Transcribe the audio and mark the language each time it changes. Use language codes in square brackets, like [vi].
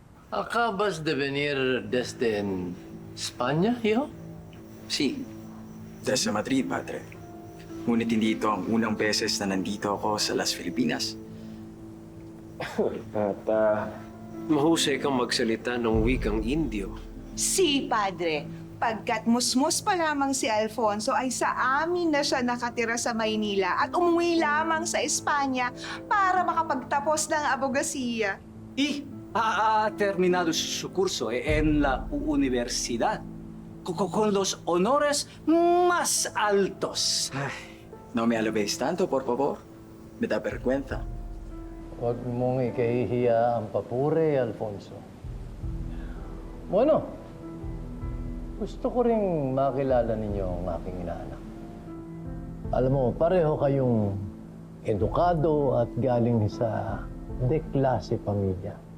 [es] ¿Acabas de venir desde España, hijo? Sí, desde Madrid, padre. [tl] Ngunit hindi ito ang unang beses na nandito ako sa Las Filipinas. At Mahusay kang magsalita ng wikang Indio. Si Padre, pagkat musmus pa lamang si Alfonso ay sa amin na siya nakatira sa Maynila at umuwi lamang sa Espanya para makapagtapos ng abogasiya. [es] Y ha terminado su curso en la universidad con los honores más altos. No me alabéis tanto, por favor. Me da vergüenza. [tl] Huwag mong ikahihiya ang papuri, Alfonso. Bueno, gusto ko ring makilala ninyo ang aking inaanak. Alam mo, pareho kayong edukado at galing sa de-klase pamilya.